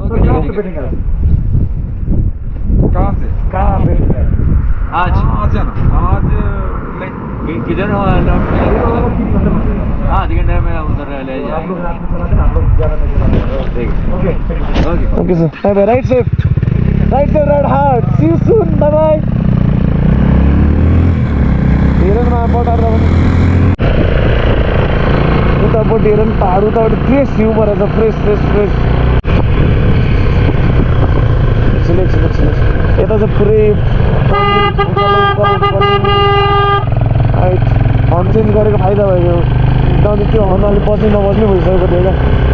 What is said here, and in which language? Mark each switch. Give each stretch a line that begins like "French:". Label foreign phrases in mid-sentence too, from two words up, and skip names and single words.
Hindi: कहाँ से कहाँ पे आज जाना आज किधर हो हाँ
English: second time
Hindi: में उधर ले आप लोग रात में चलाते ना आप लोग ज़्यादा नहीं चलाते ओके ओके
English: Okay sir bye bye ride safe ride hard see you soon bye bye
Nepali: हेरनमा पटाएर पनि उतापट्टि हेर नि पहाड उतापट्टि फ्रेस हिउँ परेछ फ्रेस यता चाहिँ पुरै
English: horn change
Nepali: गरेको फाइदा भयो एकदम त्यो हर्न अलिक बज्ने नबज्ने भइसकेको थियो क्या